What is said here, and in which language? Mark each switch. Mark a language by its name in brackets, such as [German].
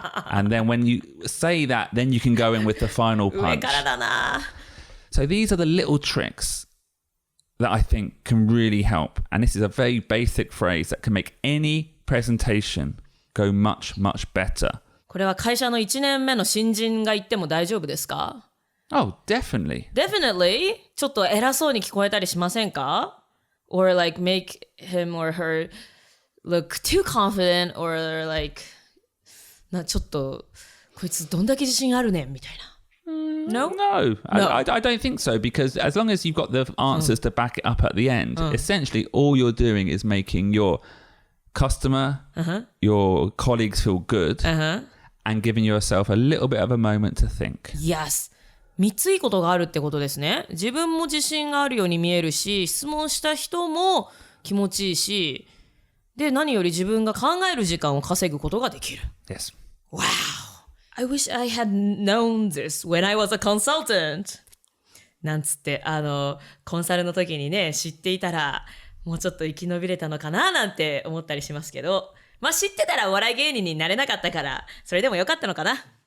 [English] And then when you say that, then you can go in with the final punch. [Japanese] 上からだな。 [English] So these are the little tricks that I think can really help. And this is a very basic phrase that can make any presentation go much, much better. [Japanese] これは会社の1年目の新人が言っても大丈夫ですか？ [English] Oh, definitely. Definitely? [Japanese] ちょっと偉そうに聞こえたりしませんか？ [English] Or like make him or her look too confident or like [Japanese] ちょっとこいつどんだけ自信あるねんみたいな。 [English] No? No, I don't think so, because as long as you've got the answers to back it up at the end, essentially all you're doing is making your customer, your colleagues feel good and giving yourself a little bit of a moment to think. Yes. [Japanese] 3ついいことがあるってことですね。自分も自信があるように見えるし、質問した人も気持ちいいし、で、何より自分が考える時間を稼ぐことができる。 [English] Yes. Wow. I wish I had known this when I was a consultant. [Japanese] なんつって、コンサルの時にね、知っていたら、もうちょっと生き延びれたのかななんて思ったりしますけど、まあ知ってたらお笑い芸人になれなかったから、それでもよかったのかな。